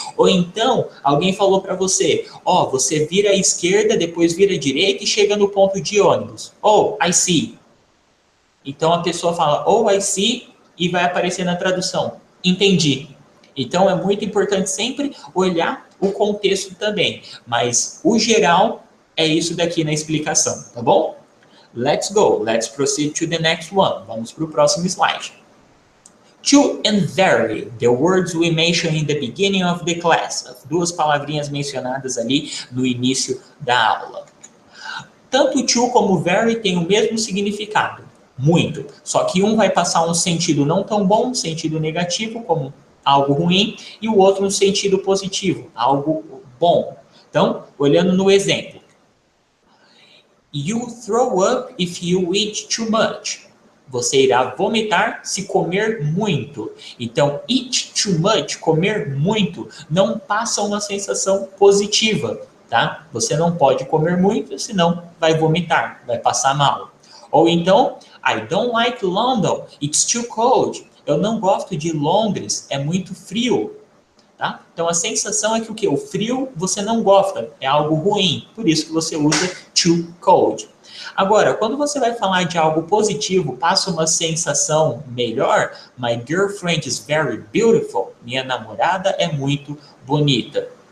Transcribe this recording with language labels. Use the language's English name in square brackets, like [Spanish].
[Portuguese] Ou então, alguém falou para você, você vira à esquerda, depois vira à direita e chega no ponto de ônibus. [English] Oh, I see. [Portuguese] Então a pessoa fala, [English] oh, I see, [Portuguese] e vai aparecer na tradução, entendi. Então é muito importante sempre olhar o contexto também, mas o geral é isso daqui na explicação, tá bom? [English] Let's go, let's proceed to the next one. [Portuguese] Vamos para o próximo slide. [English] To and very, the words we mentioned in the beginning of the class. [Portuguese] As 2 palavrinhas mencionadas ali no início da aula. Tanto to como very tem o mesmo significado, muito. Só que um vai passar um sentido não tão bom, um sentido negativo, como algo ruim, e o outro no sentido positivo, algo bom. Então, olhando no exemplo. [English] You throw up if you eat too much. [Portuguese] Você irá vomitar se comer muito. Então, [English] eat too much, [Portuguese] comer muito, não passa uma sensação positiva, tá? Você não pode comer muito, senão vai vomitar, vai passar mal. Ou então, [English] I don't like London, it's too cold. [Portuguese] Eu não gosto de Londres, é muito frio. Tá? Então a sensação é que o quê? O frio você não gosta, é algo ruim, por isso que você usa too cold. Agora, quando você vai falar de algo positivo, passa uma sensação melhor, [English] my girlfriend is very beautiful, [Portuguese] minha namorada é muito bonita.